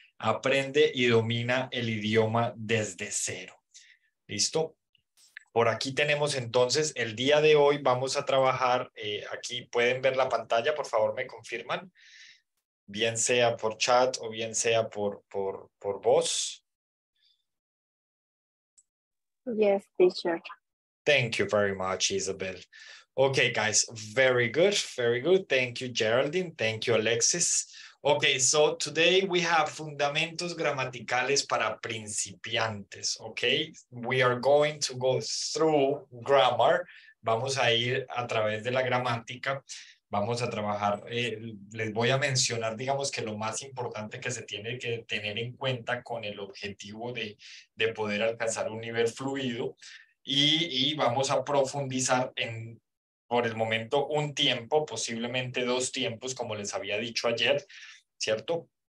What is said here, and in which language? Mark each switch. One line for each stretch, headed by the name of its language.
Spanish: Aprende y domina el idioma desde cero. ¿Listo? Por aquí tenemos entonces, el día de hoy vamos a trabajar, aquí pueden ver la pantalla, por favor me confirman, bien sea por chat o bien sea por voz.
English: Yes, teacher. Thank you very much, Isabel. Okay, guys, very good, very good. Thank you, Geraldine. Thank you, Alexis. Okay, so today we have
Spanish: fundamentos gramaticales para principiantes,
English: okay? We are going to go through grammar.
Spanish: Vamos a ir a través de la gramática. Vamos a trabajar, les voy a mencionar, digamos que lo más importante que se tiene que tener en cuenta con el objetivo de poder alcanzar un nivel fluido. Y vamos a profundizar en, por el momento, un tiempo, posiblemente 2 tiempos, como les había dicho ayer, ¿cierto?